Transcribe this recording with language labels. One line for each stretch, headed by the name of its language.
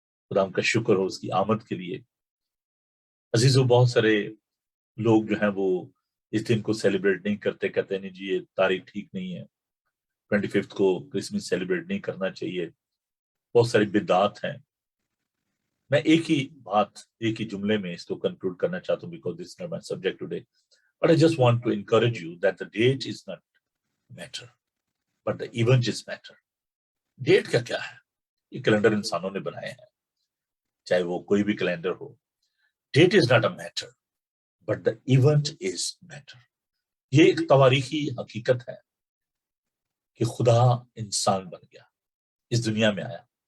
Urdu: خدا ان کا شکر ہو اس کی آمد کے لیے. عزیزو، بہت سارے لوگ جو ہیں وہ اس دن کو سیلیبریٹ نہیں کرتے، کہتے ہیں نہیں جی یہ تاریخ ٹھیک نہیں ہے، 25 کو کرسمس سیلیبریٹ نہیں کرنا چاہیے. بہت ساری بدعات ہیں. میں ایک ہی بات، ایک ہی جملے میں اس کو کنکلوڈ کرنا چاہتا ہوں،
English: Because this is not my subject today. But I just want to encourage you that the date is not matter, but the event is matter.
Urdu: Date کا کیا ہے؟ یہ کیلنڈر انسانوں نے بنائے ہیں، چاہے وہ کوئی بھی calendar ہو.
English: Date is not a matter but the event is matter.
Urdu: یہ ایک تواریخی حقیقت ہے کہ خدا انسان بن گیا، اس دنیا میں آیا.